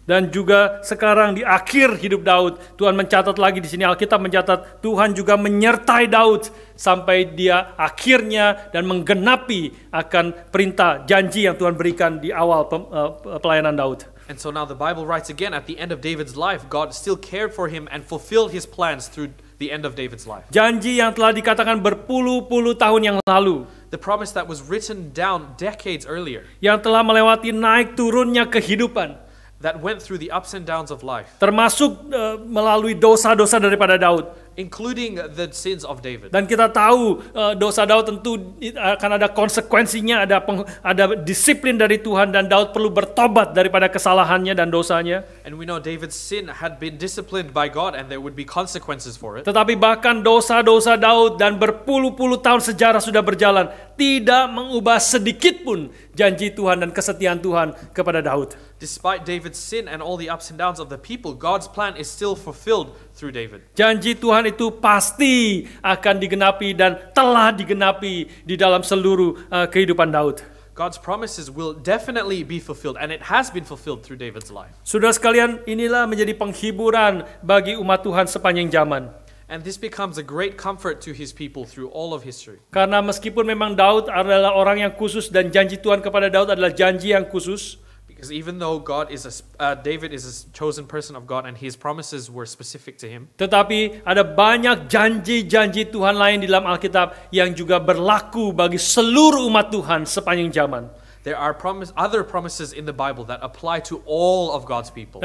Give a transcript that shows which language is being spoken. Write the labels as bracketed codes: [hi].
[id] Dan juga sekarang di akhir hidup Daud, Tuhan mencatat lagi di sini, Alkitab mencatat Tuhan juga menyertai Daud sampai dia akhirnya dan menggenapi akan perintah janji yang Tuhan berikan di awal pelayanan Daud. [en] And so now the Bible writes again at the end of David's life, God still cared for him and fulfilled his plans through the end of David's life. [id] Janji yang telah dikatakan berpuluh-puluh tahun yang lalu, [en] The promise that was written down decades earlier, [id] yang telah melewati naik turunnya kehidupan, [en] that went through the ups and downs of life, [id] termasuk melalui dosa-dosa daripada Daud. [en] including the sins of David. [id] Dan kita tahu dosa Daud tentu akan ada konsekuensinya, ada disiplin dari Tuhan, dan Daud perlu bertobat daripada kesalahannya dan dosanya. [en] And we know David's sin had been disciplined by God and there would be consequences for it. [id] Tetapi bahkan dosa-dosa Daud dan berpuluh-puluh tahun sejarah sudah berjalan, tidak mengubah sedikit pun janji Tuhan dan kesetiaan Tuhan kepada Daud. [en] Despite David's sin and all the ups and downs of the people, God's plan is still fulfilled through David. [id] Janji Tuhan itu pasti akan digenapi dan telah digenapi di dalam seluruh kehidupan Daud. [en] God's promises will definitely be fulfilled, and it has been fulfilled through David's life. [id] Saudara sekalian, inilah menjadi penghiburan bagi umat Tuhan sepanjang zaman. [en] And this becomes a great comfort to his people through all of history. [id] Karena meskipun memang Daud adalah orang yang khusus dan janji Tuhan kepada Daud adalah janji yang khusus, [en] Because even though David is a chosen person of God and his promises were specific to him, [id] tetapi ada banyak janji-janji Tuhan lain di dalam Alkitab yang juga berlaku bagi seluruh umat Tuhan sepanjang zaman. [en] there are other promises in the Bible that apply to all of God's people.